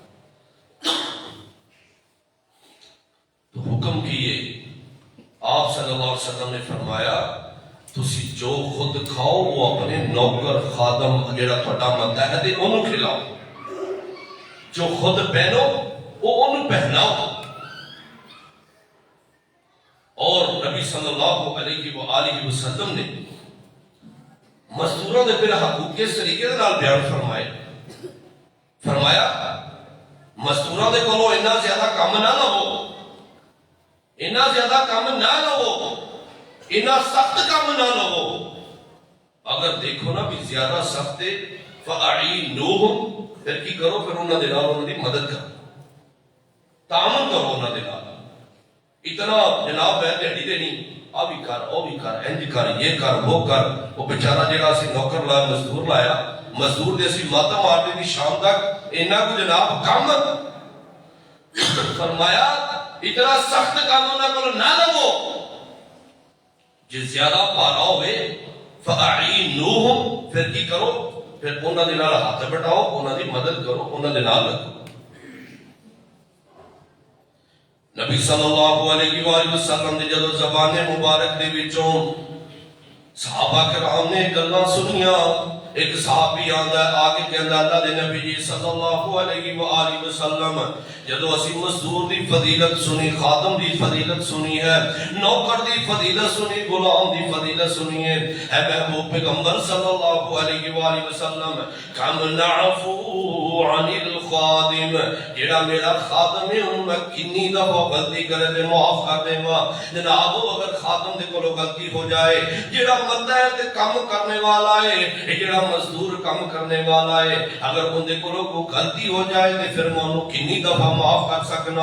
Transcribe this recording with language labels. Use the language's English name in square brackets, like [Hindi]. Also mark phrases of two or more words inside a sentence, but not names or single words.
[Punjabi] تو حکم کیے آپ صلی اللہ علیہ وسلم نے فرمایا تسی جو خود کھاؤ وہ اپنے نوکر خادم جڑا تہاڈا متحد ہے انہوں کھلاؤ، جو خود پہنو وہ انہوں پہناؤ۔ اور نبی صلی اللہ علیہ وآلہ وسلم نے مزدوراں دے پھر حقوق کس طریقے دے نال بیان فرمائے، فرمایا مزدوراں دے کولوں اتنا زیادہ کام نہ لو، اتنا زیادہ کام نہ لو، اتنا سخت کام نہ لو۔ اگر دیکھو نا بھی زیادہ سخت ہے فَأَعِينُوهُمْ، پھر کی کرو، پھر انہاں دے نال انہاں دی مدد کرو، تعاون کرو انہاں دے نال۔ اتنا جناب ہے تہاڈی تے نہیں، آ بھی کر، او بھی کر، انج کر، یہ کر، وہ کر۔ وہ بیچارہ جڑا اسی نوکر لایا، مزدور لایا، مزدور دے اسی ماتم مارتے دی شام تک اینا کو جناب کام، فرمایا اتنا سخت کام انہاں کو نہ لو، جے زیادہ پارا ہوئے فَأَعِينُوهُمْ، پھر کی کرو، پھر انہاں دے نال ہاتھ بٹاؤ، انہاں دی مدد کرو، انہاں دے نال لگو۔ نبی صلی اللہ علیہ وآلہ وسلم نے جدو زبان مبارک دے وچوں صحابہ کرام نے گلاں سنیاں، ایک صحابی آندا ہے آگے کہندا اللہ دے نبی جی صلی اللہ علیہ وآلہ وسلم جدو اسی مزدور دی فضیلت سنی، خادم دی فضیلت سنی ہے، نوکر دی فضیلت سنی، غلام دی فضیلت سنی ہے، اے محبوب پیغمبر صلی اللہ علیہ وآلہ وسلم [Arabic] کم نعفو عن الخادم، [Punjabi] جڑا میرا خادم ہے انہوں میں کنی دفعہ غلطی کرے دے معاف کر دے ماں۔ جناب اگر خادم دے کولو غلطی ہو جائے، جڑا متحد کام کرنے والا ہے، جڑا مزدور کام کرنے والا ہے، اگر ان دے کولو کو غلطی ہو جائے تو پھر میں انہوں کنی دفعہ معاف کر سکنا۔